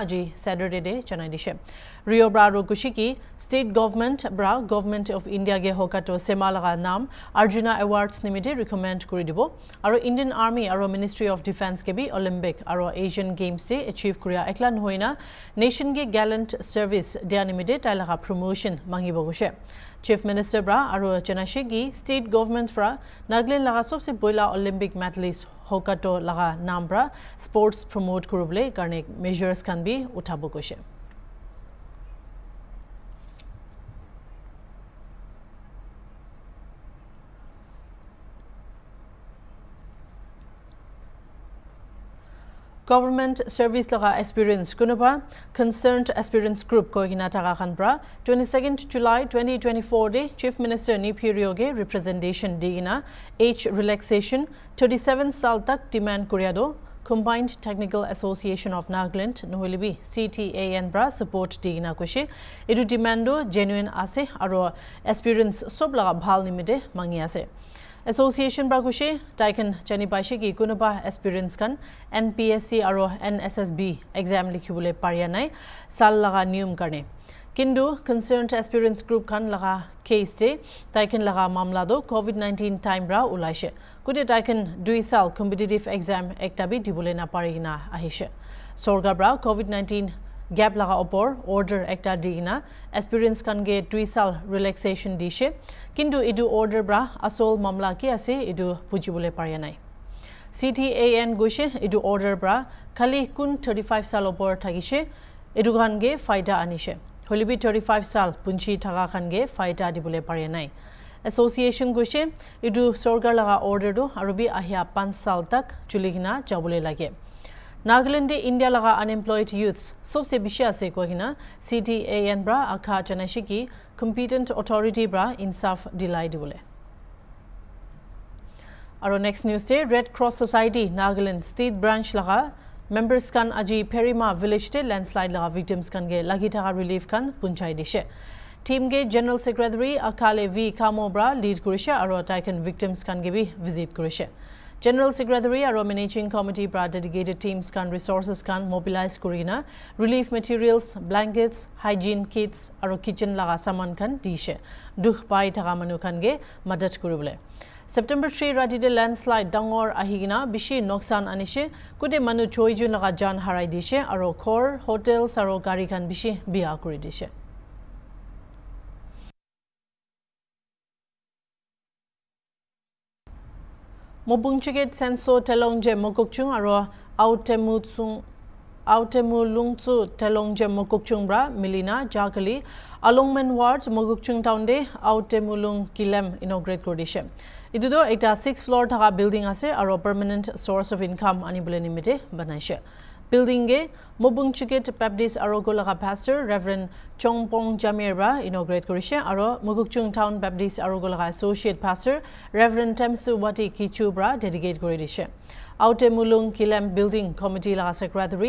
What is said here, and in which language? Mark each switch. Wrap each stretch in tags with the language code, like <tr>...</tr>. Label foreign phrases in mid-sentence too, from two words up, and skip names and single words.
<nag>aji Saturday day Chennai dishe Rio bra ro kushiki</nag> <en>state government</en> <nag>bra</nag> <en>government of India</en> <nag>ge Hokato Sema laga nam Arjuna Awards nimite recommend kuri dibo aro Indian Army aro Ministry of Defence ke bi Olympic aro Asian Games day achieve kuria ekla noina nation ge</nag> <en>gallant service</en> <nag>dia nimite tai laga promotion mangibo Chief Minister bra aro Chanashigi state government bra Nagaland laga sobse boila Olympic medalist Hokato laga naam bra</nag> <en>sports promote</en> <nag>kurubole karne measures kan bi uthabo koshe</nag> <en>Government service</en> <nag>laga experience kunuba</nag> <en>concerned aspirants group</en> <nag>koigina taga khan bra 22nd July 2024 day Chief Minister Nipirio ge representation digina</nag> <en>age relaxation</en> <nag>37 sal tak demand kuriado Combined Technical Association of Nagaland noholibi CTAN bra support digina koshe edu demando genuine ase aro aspirants sob laga bhal nimide mangi ase Association Bragushe, Taikan Chanipashi ki Kunuba aspirants kan NPSC aro NSSB exam likhibule parianai sal laga niyum karne. Kindu</nag> <en>concerned aspirants group</en> <nag>kan laga case de Taikan laga mamla do COVID-19 time bra ulaishe. Kude Taikan 2 sal</nag> <en>competitive exam</en> <nag>ektabi dibule na parina ahishe. Sorga bra COVID-19 gap laga opor order ekta digina experience kan ge 2 sal relaxation dishe kintu idu order bra asol mamla ki ase idu pujibole pare nai CTAN goshe idu order bra khali kun 35 sal opor thagise idu kan ge faida anishe holibi 35 sal punchi thaga kan ge faida dibole pare nai Association goshe idu sorgar laga order do arubi ahya 5 sal tak chuligina jabule lage Nagaland India laga</nag> <en>unemployed youths</en> <nag>sobse bishi ase kohina CTAN bra akha janashiki</nag> <en>competent authority</en> <nag>bra insaf dilai dibole Aro</nag> <en>next news</en> <nag>day Red Cross Society Nagaland state branch laga members kan aji Perima village te landslide laga victims kan ge lagi thaka relief kan punchai dishe Team ge General Secretary Akale V Kamobra lead kurishe aro taiken victims kan ge bi visit kurishe General Secretary aro Managing Committee bra dedicated teams kan resources kan mobilize kurina</nag> <en>relief materials blankets hygiene kits</en> <nag>aro kitchen laga saman kan dishe dukh pai thaka manu kan ge madad kuribole September 3 ratide landslide dangor ahigina bishi noksan anishe kude manu choijun laga jan harai dishe aro khor hotels aro gari kan bishi biya kuri dishe Mobungchiget senso telongje mokokchung aro autemulungchu telongje mokokchung bra milina jakali alongmen ward mokokchung town de autemulung kilem inaugurate kordishe idudo eta</nag> <en>6th floor</en> <nag>thaka building ase aro permanent</nag> <en>source of income</en> <nag>ani bole nimite banaishe building ge Mobungchiget Baptist Arogolaga pastor Reverend Chongpong Jamirba inaugurate korishe aro Mugukchung Town Baptist Arogolaga associate pastor Reverend Temsu Wati Kichubra dedicate koridishe Aute Mulung Kilem</nag> <en>building committee</en> <nag>laga secretary</nag>